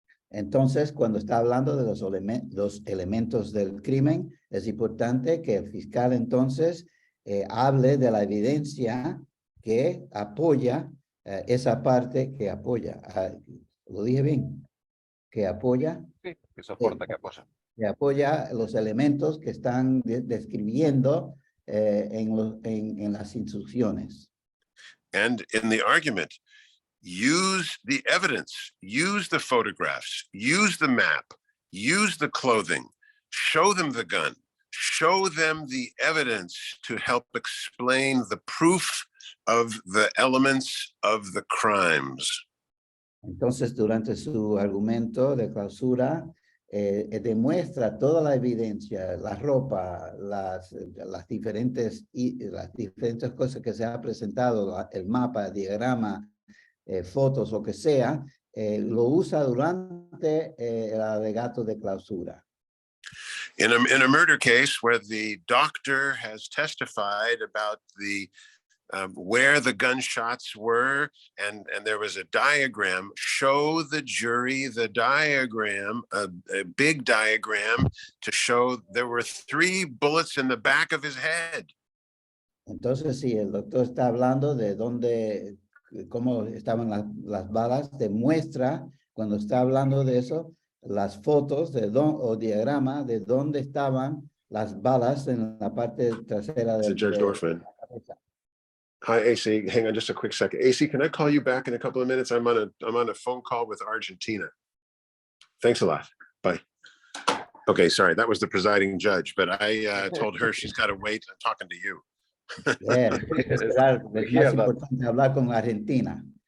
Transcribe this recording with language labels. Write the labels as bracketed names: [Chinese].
[Spanish] Entonces, cuando está hablando de los elementos del crimen, es importante que el fiscal entonces hable de la evidencia que apoya esa parte que apoya. ¿Lo dije bien? Que apoya. Sí, que soporta, que apoya. Que apoya los elementos que están describiendo en las instrucciones. [English] And in the argument, use the evidence, use the photographs, use the map, use the clothing, show them the gun, show them the evidence to help explain the proof of the elements of the crimes. [Spanish] Entonces, durante su argumento de clausura, demuestra toda la evidencia, la ropa, las diferentes cosas que se ha presentado, el mapa, el diagrama, fotos, lo que sea, lo usa durante el alegato de clausura. [English] In a murder case where the doctor has testified about the where the gunshots were, and there was a diagram, show the jury the diagram, a big diagram to show there were 3 bullets in the back of his head. [Spanish] Entonces, si el doctor está hablando de dónde, cómo estaban las balas, demuestra, cuando está hablando de eso, las fotos o diagrama de dónde estaban las balas en la parte trasera de [English] Judge Dorfman. Hi, AC. Hang on just a quick second. AC, can I call you back in a couple of minutes? I'm on a phone call with Argentina. Thanks a lot. Bye. Okay, sorry, that was the presiding judge, but I told her she's got to wait. I'm talking to you. [Spanish] Yeah, es más importante hablar con Argentina.